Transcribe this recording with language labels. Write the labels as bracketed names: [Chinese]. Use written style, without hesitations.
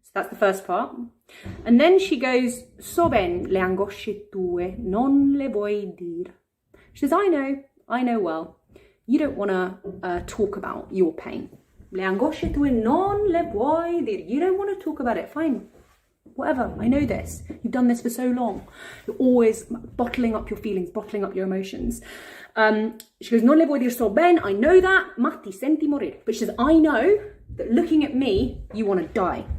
[English] the first part. And then she goes, [Italian] so ben le angosce tue, non le vuoi dir. [English] She says, I know well, you don't want to talk about your pain. [Italian] Le angosce tue, non le vuoi dir. [English] You don't want to talk about it, fine. Whatever, I know this. You've done this for so long. You're always bottling up your feelings, bottling up your emotions. She goes, [Italian] non le vuoi dir so ben, [English] I know that, [Italian] ma ti senti morir. [English] But she says, I know that looking at me, you want to die.